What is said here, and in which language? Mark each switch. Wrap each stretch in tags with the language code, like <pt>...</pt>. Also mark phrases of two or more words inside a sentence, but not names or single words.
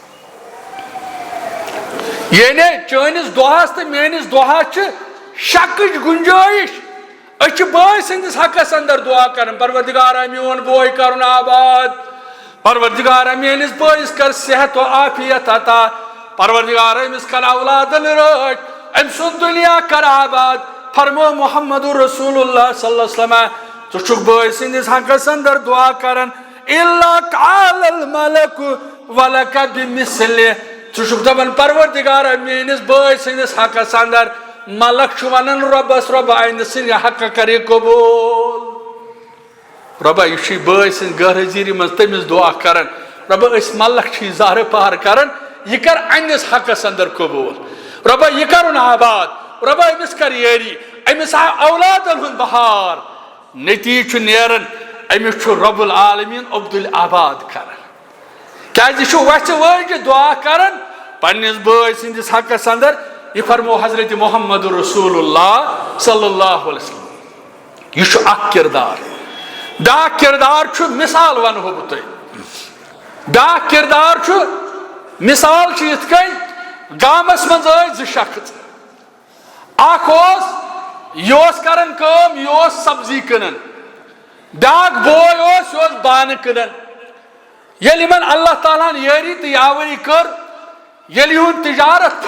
<ks>یعنی چٲنِس دعاہس تہٕ میٲنِس دعاہس چھِ شکٕچ گُنجٲیش أسۍ چھِ بٲے سٕنٛدِس حقس اندر دعا کرن پروردگارا میون بوے کرُن آباد پروردگارا میٲنِس بٲیِس کر صحت و عافیت عطا پروردگارا أمِس کر اولادن رٲچھ أمۍ سُنٛد دنیا کر آباد فرمو محمد رسول اللہ</ks> <ar>صلی اللہ علیہ وسلم</ar> <ks>ژٕ چھُکھ بٲے سٕنٛدِس حقس اندر دعا کرن</ks> <ar>الا قال الملک ولک</ar> <ks>بمثلہ ژٕ چھُکھ دپان پروردگارا میٲنِس بٲے سٕنٛدِس حقس اندر ملک چھُ ونان رۄبس رۄبا آیندٕ سٕنٛدِ حقہٕ کر یہِ قبوٗل رۄبا یہِ چھُے بٲے سٕنٛدِ غٲر حٲضری منٛز تٔمِس دعا کران رۄبا أسۍ ملک چھِ زارٕ پار کران یہِ کر اہندِس حقس اندر قبوٗل رۄبا یہِ کرُن آباد رۄبا أمِس کر یٲری أمِس آو اولادن ہُنٛد بہار نتیٖجہٕ چھُ نیران أمِس چھُ رۄب العالمیٖن عبدالآباد کران کیازِ یہِ چھُ وَژھِ وٲجہِ دعا کران پننِس بٲے سٕنٛدِس حقس اندر یہ فرمو حضرت محمد رسول اللہ</ks> <ar>صلی اللہ علیہ وسلم</ar> <ks>یہ اخ کردار بیاکھ کردار مثال ونہو بہ تۄہہِ بیاکھ کردار مثال یِتھ کٔنۍ گامس منٛز ٲسۍ زٕ شخص اکھ اوس کران کٲم یہِ اوس سبزی کٕنان بیاکھ بوے اوس یہِ اوس بانہٕ کٕنان ییٚلہِ یِمن اللہ تعالیٰ ہن یٲری تہٕ یاوری کٔر ییٚلہِ یِہُنٛد تجارت</ks>